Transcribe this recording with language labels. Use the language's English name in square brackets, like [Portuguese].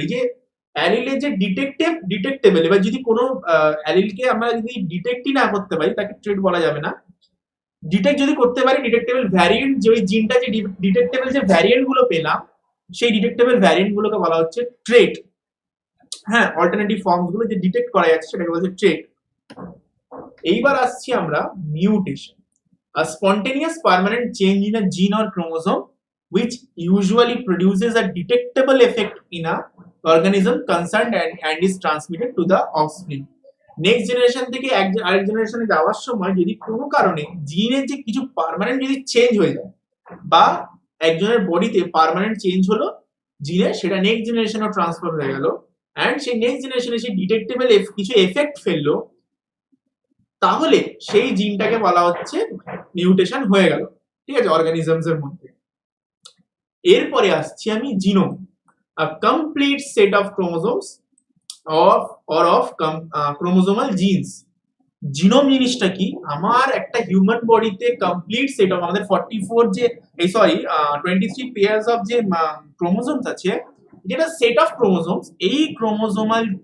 [Bangla] এই যে অ্যালিলের যে ডিটেক্টেবল, এবার যদি কোনো অ্যালিলকে আমরা যদি ডিটেক্টই না করতে পারি, তাকে ট্রেট বলা যাবে না। ডিটেক্ট যদি করতে পারি, ডিটেক্টেবল ভ্যারিয়েন্ট, যে ওই জিনটা যে ডিটেক্টেবল যে ভ্যারিয়েন্ট গুলো পেলাম, সেই ডিটেক্টেবল ভ্যারিয়েন্ট গুলোকে বলা হচ্ছে ট্রেট। হ্যাঁ, অল্টারনেটিভ ফর্মস গুলো যে ডিটেক্ট করা যাচ্ছে সেটাকে বলছে ট্রেট। এইবার আসছি আমরা mutation, [English] a spontaneous permanent change in a gene or chromosome which usually produces a detectable effect in a organism concerned and is transmitted to the offspring. [Bangla] Next generation থেকে আরেক জেনারেশনে যাওয়ার সময় যদি কোনো কারণে জিনের যে কিছু পার্মানেন্ট যদি চেঞ্জ হয়ে যায়, বা একজনের বডিতে পার্মানেন্ট চেঞ্জ হলো জিনের, সেটা নেক্সট জেনারেশনেও ট্রান্সফার হয়ে গেল, এন্ড সেই নেক্সট জেনারেশনে সেই ডিটেক্টেবল কিছু এফেক্ট ফেললো, তাহলে সেই জিনটাকে বলা হচ্ছে মিউটেশন হয়ে গেল। ঠিক আছে, অর্গানিজমস এর মধ্যে। এরপরে আসছি আমি genome, [English] a complete set of chromosomes of chromosomal genes. [Bangla] Genome জিনিসটা কি? আমার একটা হিউম্যান বডিতে কমপ্লিট সেট অফ আমাদের 44 যে 23 পেয়ার্স অফ যে ক্রোমোজোমস আছে, যেটা সেট অফ ক্রোমোজোমস, এই ক্রোমোজোমাল